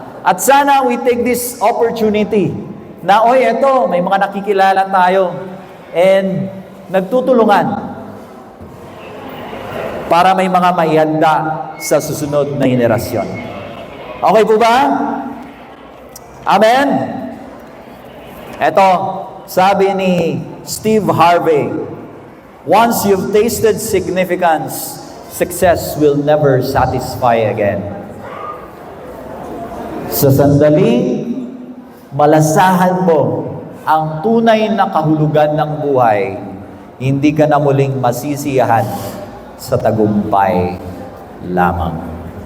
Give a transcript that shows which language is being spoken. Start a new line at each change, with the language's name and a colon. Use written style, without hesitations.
Filipino: At sana
English: we take this opportunity
Filipino: na, eto, may mga nakikilala tayo and nagtutulungan para may mga maihanda sa susunod na henerasyon. Okay po ba? Amen? Eto, sabi ni
English: Steve Harvey, once you've tasted significance, success will never satisfy again.
Filipino: Sa sandaling malasahan mo ang tunay na kahulugan ng buhay, hindi ka na muling masisiyahan sa tagumpay lamang.